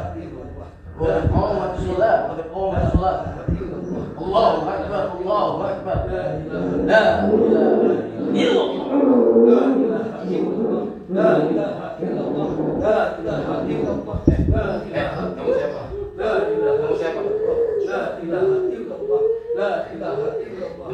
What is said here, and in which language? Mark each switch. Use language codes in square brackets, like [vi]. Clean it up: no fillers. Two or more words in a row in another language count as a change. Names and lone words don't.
[ar] وقامت الصلاة، وقامت الصلاة. الله أكبر، الله أكبر. لا إله إلا الله. لا إله إلا الله. لا إله إلا الله. لا إله إلا الله. [id] Kamu siapa? [ar] لا إله إلا الله. لا إله إلا الله. لا إله إلا الله.